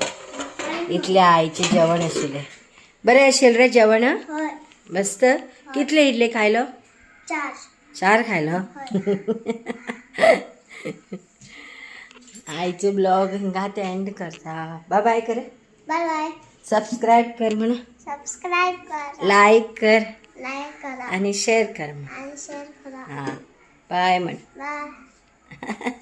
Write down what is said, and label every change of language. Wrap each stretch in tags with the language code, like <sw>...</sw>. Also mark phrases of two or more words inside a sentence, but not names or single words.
<kok>इतले आईचे जेवण आशिल्लें. बरें आशिल्लें रे जेवण. मस्त. कितले इडले खायलो? 4 खायलो. आईचे ब्लॉग हिंगात एंड करता. बाय बाय कर. बाय बाय. सबस्क्राईब कर म्हणा.</kok> <mr>सबस्क्राईब करा.</mr> <kok>लाईक कर</kok> <mr>करा</mr> <kok>आणि शेअर कर म्हणा.</kok> <mr>आणि शेअर करा.</mr> <kok>हां बाय म्हण. बाय.</kok>